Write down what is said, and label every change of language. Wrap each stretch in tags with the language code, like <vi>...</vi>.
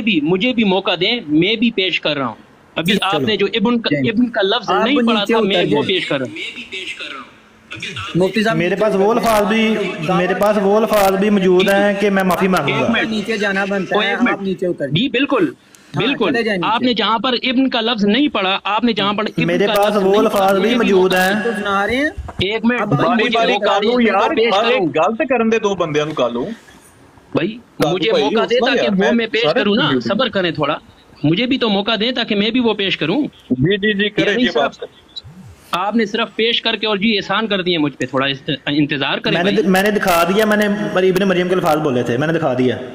<ur>مجھے بھی موقع دیں، میں بھی پیش کر رہا ہوں. ابھی آپ نے جو ابن کا لفظ نہیں پڑھا تھا، میں وہ پیش کر رہا ہوں. مفتی صاحب میرے پاس وہ الفاظ بھی موجود ہیں کہ میں معافی مانگوں گا. نیچے جانا بنتا ہے، آپ نیچے اتر جی بالکل. آپ نے جہاں پر ابن کا لفظ نہیں پڑھا، آپ نے جہاں پر میرے پاس وہ الفاظ بھی موجود ہیں. سنا رہے ہیں. ایک منٹ</ur> <pa>کالو یار گل تے کرن دے دو بندیاں نوں.</pa> <ur>کالو بھائی مجھے موقع دے تاکہ وہ میں پیش کروں نا. صبر کریں تھوڑا، مجھے بھی تو موقع دیں تاکہ میں بھی وہ پیش کروں. جی کریں یہ بات. آپ نے صرف پیش کر کے اور جی احسان کر دیے مجھ پہ، تھوڑا انتظار کریں. میں نے دکھا دیا، میں نے ابن مریم کے الفاظ بولے تھے، میں نے دکھا دیا.</ur>